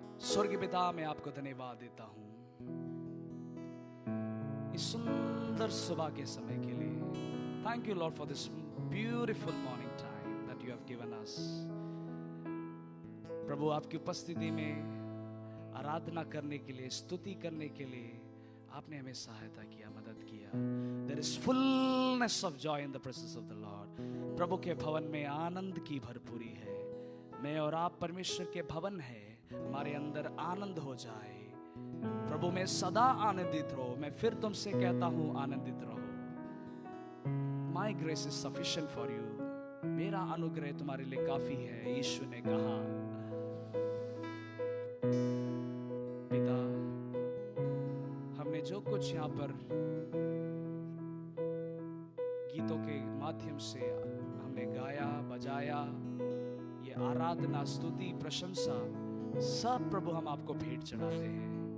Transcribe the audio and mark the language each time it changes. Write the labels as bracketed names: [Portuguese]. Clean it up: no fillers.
[Hindi] स्वर्गीय पिता, मैं आपको धन्यवाद देता हूं इस सुंदर सुबह के समय के लिए। [English] Thank you lord for this beautiful morning time that you have given us. [Hindi] प्रभु, आपकी उपस्थिति में आराधना करने के लिए, स्तुति करने के लिए आपने हमें सहायता किया, मदद किया। [English] There is fullness of joy in the presence of the Lord. [Hindi] प्रभु के भवन में आनंद की भरपूरी है। मैं और आप परमेश्वर के भवन है, हमारे अंदर आनंद हो जाए। प्रभु में सदा आनंदित रहो। मैं फिर तुमसे कहता हूं, आनंदित रहो। [English] My grace is sufficient for you. [Hindi] मेरा अनुग्रह तुम्हारे लिए काफी है, यीशु ने कहा। पिता, हमने जो कुछ यहाँ पर गीतों के माध्यम से हमने गाया, बजाया, ये आराधना, स्तुति, प्रशंसा, सब प्रभु हम आपको भेंट चढ़ाते हैं।